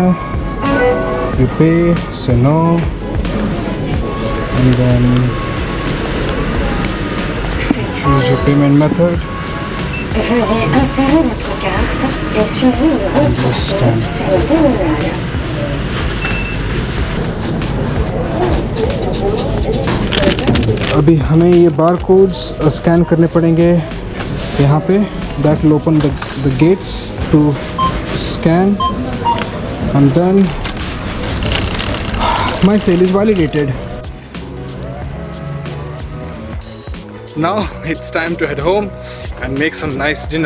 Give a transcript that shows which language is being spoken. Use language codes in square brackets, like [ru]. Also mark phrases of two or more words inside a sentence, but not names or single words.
[en] You pay, say no, and then choose your payment method. [fr] Veuillez insérer votre carte et suivez le reste sur le terminal. [hi] अभी हमें ये [en] bar codes scan [hi] करने पड़ेंगे यहाँ पे। [en] That will open the gates to scan, and then my sale is validated. Now it's time to head home and make some nice dinner.